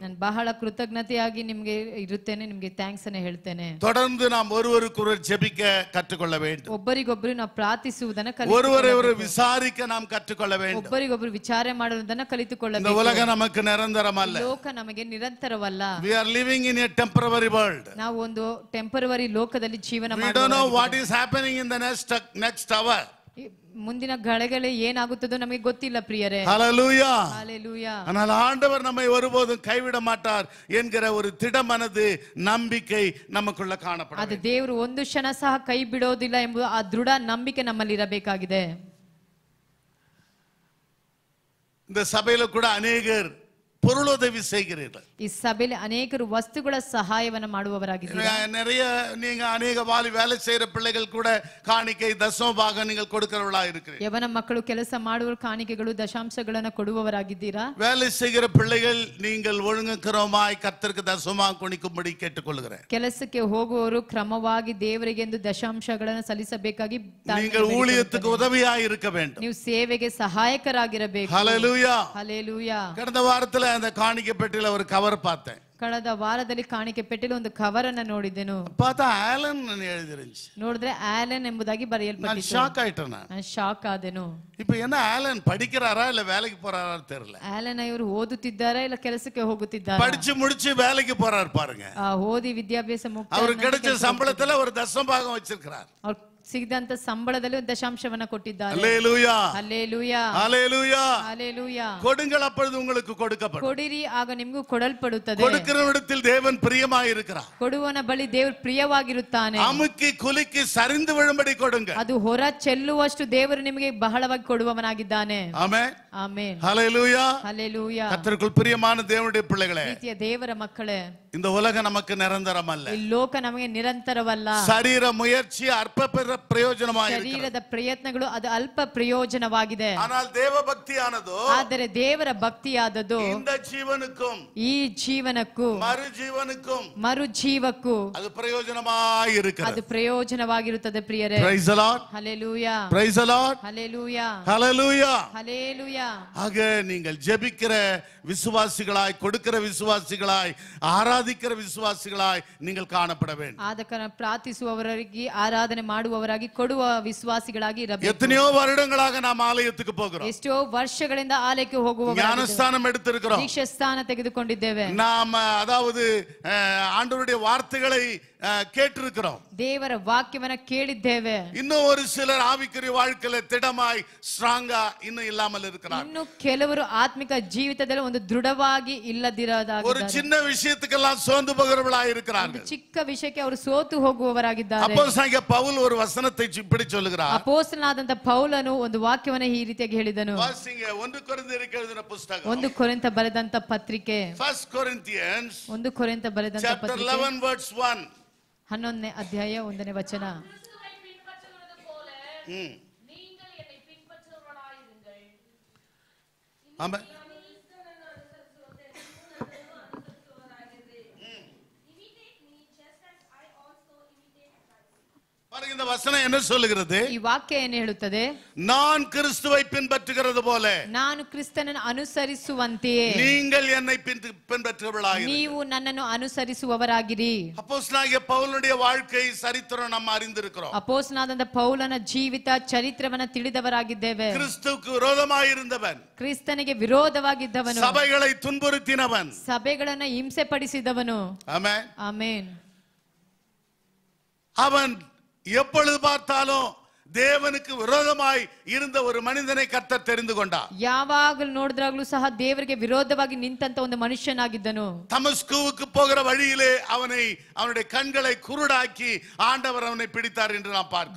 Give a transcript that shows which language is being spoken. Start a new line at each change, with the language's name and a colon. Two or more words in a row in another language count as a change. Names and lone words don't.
Kannada: ನಾನು ಬಹಳ ಕೃತಜ್ಞತೆಯಾಗಿ ನಿಮಗೆ ಇರುತ್ತೇನೆ, ನಿಮಗೆ ಥ್ಯಾಂಕ್ಸ್ ಅನ್ನು ಹೇಳ್ತೇನೆ.
Tamil: தொடர்ந்து நாம் ஒருவருக்கொருவர் ஜெபிக்க கற்றுக்கொள்ள வேண்டும்.
Kannada: ಒಬ್ಬರಿಗೊಬ್ಬರು ನಾವು ಪ್ರಾರ್ಥಿಸುವುದನ್ನು
Tamil: ஒருவரை விசாரிக்க நாம் கற்றுக்கொள்ள வேண்டும்.
Kannada: ಒಬ್ಬರಿಗೊಬ್ಬರು ವಿಚಾರ ಮಾಡುವುದನ್ನು
Tamil: இந்த
Kannada: ಕಲಿತುಕೊಳ್ಳಬೇಕು.
Tamil: உலகம் நமக்கு நிரந்தரம் அல்ல.
Kannada: ಲೋಕ ನಮಗೆ ನಿರಂತರವಲ್ಲ.
English: We are living in a temporary world.
Kannada: ನಾವು ಒಂದು ಟೆಂಪರರಿ ಲೋಕದಲ್ಲಿ ಜೀವನ
English: We don't know what is happening in the next hour.
Kannada: ಮುಂದಿನ ಗಳಿಗೆಯಲ್ಲಿ ಏನಾಗುತ್ತದೋ ನಮಗೆ ಗೊತ್ತಿಲ್ಲ ಪ್ರಿಯರೇ.
English: Hallelujah.
Tamil: ஹalleluya. ஆனால் ஆண்டவர் நம்மை ஒருபோதும் கைவிட மாட்டார் என்கிற ஒரு திடமனது நம்பிக்கை நமக்குள்ள காணப்படும்.
Kannada: ಅದು ದೇವರು ಒಂದು ಕ್ಷಣ ಸಹ ಕೈ ಬಿಡೋದಿಲ್ಲ ಎಂಬ ಆ ದೃಢ ನಂಬಿಕೆ ನಮ್ಮಲ್ಲಿ ಇರಬೇಕಾಗಿದೆ.
Tamil: இந்த சபையில கூட அநேகர் பொருளுதவி செய்கிறீர்கள்.
Kannada: ಈ ಸಭೆಯಲ್ಲಿ ಅನೇಕರು ವಸ್ತುಗಳ ಸಹಾಯವನ್ನು ಮಾಡುವವರಾಗಿದ್ದಾರೆ.
Tamil: நிறைய நீங்க அநேக வேலை செய்யற பிள்ளைகள் கூட காணிக்கை தசம பாகம் நீங்கள் கொடுக்கிறவர்களா இருக்கிறீர்கள்.
Kannada: ಯವನ ಮಕ್ಕಳು ಕೆಲಸ ಮಾಡುವ ಕಾಣಿಕೆಗಳು ದಶಾಂಶಗಳನ್ನು ಕೊಡುವವರಾಗಿದ್ದೀರಾ.
Tamil: வேலை செய்கிற பிள்ளைகள் நீங்கள் ஒழுங்குக்கிறமாய் கர்த்தருக்கு தசமமாக கொடுக்கும்படி கேட்டுக்கொள்கிறேன்.
Kannada: ಕೆಲಸಕ್ಕೆ ಹೋಗುವವರು ಕ್ರಮವಾಗಿ ದೇವರಿಗೆ ಎಂದು ದಶಾಂಶಗಳನ್ನು ಸಲ್ಲಿಸಬೇಕಾಗಿ
Tamil: நீங்கள் ஊழியத்துக்கு உதவியாய் இருக்க வேண்டும்.
Kannada: ನೀವು ಸೇವೆಗೆ ಸಹಾಯಕರಾಗಿರಬೇಕು.
Tamil: ஹalleluya.
Kannada: ಹalleluya.
Tamil: கடந்த வாரத்துல அந்த காணிக்கை பெட்டியில ஒரு கவர் பார்த்தேன்.
Kannada: ಕಳೆದ ವಾರದಲ್ಲಿ ಕಾಣಿಕೆ ಪೆಟ್ಟಿಲು ಒಂದು ಕವರ್ ಅನ್ನು ನೋಡಿದೆನು.
Tamil: பார்த்தா ஆலன் எழுதிருந்துச்சு.
Kannada: ನೋಡಿದ್ರೆ ಆಲನ್ ಎಂಬುದಾಗಿ
Tamil: நான்
Kannada: ಬರೆಯಲ್ಪಟ್ಟಿತ್ತು.
Tamil: ஷாக் ஆயிட்டேன்.
Kannada: ನಾನು ಶಾಕ್ ಆದೆನು.
Tamil: இப்போ என்ன ஆலன் படிக்கிறாரா இல்ல வேலைக்கு போறாரா தெரியல.
Kannada: ಆಲನ್ ಇವರು ಓದುತ್ತಿದ್ದಾರಾ ಇಲ್ಲ ಕೆಲಸಕ್ಕೆ ಹೋಗುತ್ತಿದ್ದಾರಾ?
Tamil: படிச்சு முடிச்சு வேலைக்கு போறாரு பாருங்க.
Kannada: ಓದಿ ವಿದ್ಯಾಭ್ಯಾಸ ಮುಗಿಸಿ
Tamil: அவருக்கு கிடைச்ச சம்பளத்துல ஒரு தசம பாகம் வச்சிருக்கிறார்.
Kannada: ಅವ್ರು ಸಿಗದಂತ ಸಂಬಳದಲ್ಲಿ ಒಂದು ದಶಾಂಶವನ್ನ ಕೊಟ್ಟಿದ್ದಾರೆ.
Tamil: ஹalleluya.
Kannada: ಹalleluya.
Tamil: ஹalleluya.
Kannada: ಹalleluya.
Tamil: கொடுங்கள் அப்பொழுது உங்களுக்கு கொடுக்கப்படும்.
Kannada: ಕೊಡಿರಿ ಆಗ ನಿಮಗೂ ಕೊಡಲ್ಪಡುತ್ತದೆ.
Tamil: கொடுக்கிறவனிடத்தில் தேவன் பிரியமாய் இருக்கிறார்.
Kannada: ಕೊಡುವನ ಬಳಿ ದೇವರು ಪ್ರಿಯವಾಗಿರುತ್ತಾನೆ.
Tamil: அமுக்கி குலுக்கி சரிந்து விழும்படி கொடுங்க.
Kannada: ಅದು ಹೊರ ಚೆಲ್ಲುವಷ್ಟು ದೇವರು ನಿಮಗೆ ಬಹಳವಾಗಿ ಕೊಡುವವನಾಗಿದ್ದಾನೆ.
Tamil: ஆமென்.
Kannada: ಆಮೆನ್.
Tamil: ஹalleluya.
Kannada: ಹalleluya.
Tamil: கர்த்தருக்குள் பிரியமான தேவனுடைய பிள்ளைகளே,
Kannada: ಪ್ರೀತಿಯ ದೇವರ ಮಕ್ಕಳೇ,
Tamil: இந்த உலகம் நமக்கு நிரந்தரம் அல்ல.
Kannada: ಈ ಲೋಕ ನಮಗೆ ನಿರಂತರವಲ್ಲ.
Tamil: சரீர முயற்சி அற்ப பிரயோஜனமாய் இருக்கிறது.
Kannada: ಶರೀರದ ಪ್ರಯತ್ನಗಳು ಅದು ಅಲ್ಪ ಪ್ರಯೋಜನವಾಗಿದೆ.
Tamil: ஆனால் தேவ பக்தியானது
Kannada: ಆದರೆ ದೇವರ ಭಕ್ತಿಯಾದದ್ದು
Tamil: இந்த ஜீவனுக்கும்
Kannada: ಈ ಜೀವನಕ್ಕೂ
Tamil: மறு ஜீவனுக்கும்
Kannada: ಮರು ಜೀವಕ್ಕೂ
Tamil: அது பிரயோஜனமாய்
Kannada: ಅದು
Tamil: இருக்கிறது.
Kannada: ಪ್ರಯೋಜನವಾಗಿರುತ್ತದೆ ಪ್ರಿಯರೇ.
English: Praise the Lord.
Kannada: ಹalleluya.
English: Praise the Lord.
Kannada: ಹalleluya.
English: Hallelujah.
Kannada: ಹalleluya.
Tamil: ஆக நீங்கள் ஜெபிக்கிற விசுவாசிகளாய், கொடுக்கிற விசுவாசிகளாய், ஆராதிக்கிற விசுவாசிகளாய் நீங்கள் காணப்பட வேண்டும்.
Kannada: ಆದ ಕಾರಣ ಪ್ರಾರ್ಥಿಸುವವರಾಗಿ, ಆರಾಧನೆ ಮಾಡುವವರಾಗಿ, ಕೊಡುವ ವಿಶ್ವಾಸಿಗಳಾಗಿ ಇರಬೇಕು.
Tamil: எத்தனையோ வருடங்களாக நாம் ஆலயத்துக்கு போகிறோம்.
Kannada: ಎಷ್ಟೋ ವರ್ಷಗಳಿಂದ ಆಲಯಕ್ಕೆ ಹೋಗುವವರಾಗಿ
Tamil: ஞானஸ்தானம் எடுத்திருக்கிறோம்.
Kannada: ದೀಕ್ಷಾ ಸ್ಥಾನ ತೆಗೆದುಕೊಂಡಿದ್ದೇವೆ.
Tamil: நாம் அதாவது ஆண்டவருடைய வார்த்தைகளை கேட்டிருக்கிறோம்.
Kannada: ದೇವರ ವಾಕ್ಯವನ್ನ ಕೇಳಿದ್ದೇವೆ.
Tamil: இன்னும் ஒரு சிலர் ஆவிக்குரிய வாழ்க்கையில திடமாய் ஸ்ட்ராங்கா இன்னும் இல்லாமல் இருக்கிறார்.
Kannada: ಇನ್ನು ಕೆಲವರು ಆತ್ಮಿಕ ಜೀವಿತದಲ್ಲಿ ಒಂದು ದೃಢವಾಗಿ
Tamil: ஒரு
Kannada: ಇಲ್ಲದಿರೋದಾಗಿದ್ದಾರೆ.
Tamil: சின்ன விஷயத்துக்கெல்லாம் சோர்ந்து போகிறவர்களாய் இருக்கிறார்கள்.
Kannada: ಚಿಕ್ಕ ವಿಷಯಕ್ಕೆ ಅವರು ಸೋತು ಹೋಗುವವರಾಗಿದ್ದಾರೆ.
Tamil: அப்போஸ்தலனாகிய பவுல் ஒரு வசனத்தை இப்படி சொல்லுகிறார்.
Kannada: ಅಪೊಸ್ತಲನಾದಂತ ಪೌಲನು ಒಂದು ವಾಕ್ಯವನ್ನ ಈ ರೀತಿಯಾಗಿ ಹೇಳಿದನು.
Tamil: வாசிங்க 1 கொரிந்தியருக்கு எழுதின புத்தகம்.
Kannada: 1 ಕೊರಿಂಥ ಬರೆದಂತ ಪತ್ರಿಕೆ.
English: 1 Corinthians
Kannada: 1 ಕೊರಿಂಥ ಬರೆದಂತ
English: chapter
Kannada: ಪತ್ರಿಕೆ
English: 11 verse 1.
Kannada: 11ನೇ ಅಧ್ಯಾಯ 1ನೇ ವಚನ.
Tamil: ஆமென். பாருங்க இந்த வசனம் என்ன சொல்லுகிறது?
Kannada: ಈ ವಾಕ್ಯ ಏನು ಹೇಳುತ್ತದೆ?
Tamil: நான் கிறிஸ்துவை பின்பற்றுகிறது போல
Kannada: ನಾನು ಕ್ರಿಸ್ತನನ್ನು ಅನುಸರಿಸುವಂತೆಯೇ
Tamil: நீங்கள் என்னை பின்பற்றுகிறவர்களாக
Kannada: ನೀವು ನನ್ನನ್ನು ಅನುಸರಿಸುವವರಾಗಿರಿ.
Tamil: அப்போஸ்தலனாகிய பவுலுடைய வாழ்க்கை சரித்திரம் நாம் அறிந்திருக்கிறோம்.
Kannada: ಅಪೊಸ್ತಲನಾದಂತ ಪೌಲನ ಜೀವಿತ ಚರಿತ್ರವನ್ನ ತಿಳಿದವರಾಗಿದ್ದೇವೆ.
Tamil: கிறிஸ்துவுக்கு விரோதமாய் இருந்தவன்,
Kannada: ಕ್ರಿಸ್ತನಿಗೆ ವಿರೋಧವಾಗಿದ್ದವನು,
Tamil: சபைகளை துன்புறுத்தினவன்,
Kannada: ಸಭೆಗಳನ್ನ ಹಿಂಸೆ ಪಡಿಸಿದವನು.
Tamil: ஆமென்.
Kannada: ಆಮೆನ್.
Tamil: அவன் எப்பொழுது பார்த்தாலும் தேவனுக்கு விரோதமாய் இருந்த ஒரு மனிதனை கர்த்தர் தெரிந்து கொண்டார்.
Kannada: ಯಾವಾಗಲೂ ನೋಡಿದ್ರಾಗ್ಲೂ ಸಹ ದೇವರಿಗೆ ವಿರೋಧವಾಗಿ ನಿಂತಂತ ಒಂದು ಮನುಷ್ಯನಾಗಿದ್ದನು.
Tamil: தமஸ்குவுக்கு போகிற வழியிலே அவனுடைய கண்களை குருடாக்கி ஆண்டவர் அவனை பிடித்தார் என்று நாம் பார்க்கிறோம்.